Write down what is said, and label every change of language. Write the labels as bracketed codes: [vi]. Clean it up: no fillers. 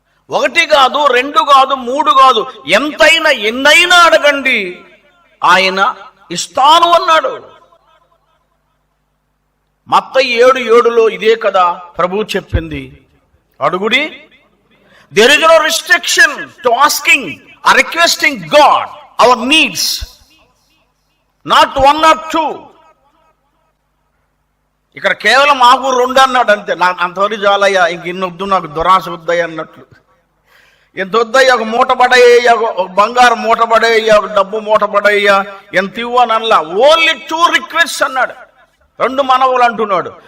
[te] 1 కాదు, 2 కాదు, 3 కాదు, ఎంతైనా ఎన్నైనా అడగండి, ఆయన ఇస్తాను అన్నాడు. మత్తయి 7:7లో ఇదే కదా ప్రభువు చెప్పింది, అడుగుడి. [en] There is no restriction to asking or requesting God our needs, not 1 or 2. [te] ఇక్కడ కేవలం ఆకు 2 అన్నాడు అంతే. నాకు అంతవరకు చాలయ్యా, ఇంక ఇన్నొద్దు, నాకు దురాశ వద్దయ్యా అన్నట్లు. ఎంత వద్దయ్యా, ఒక మూట పడయ్యా, ఒక బంగారం మూట పడయ్యా, ఒక డబ్బు మూట పడయ్యా, ఎంత ఇవ్వని అనలా. ఓన్లీ 2 రిక్వెస్ట్ అన్నాడు. 2 మనవులు అంటున్నాడు.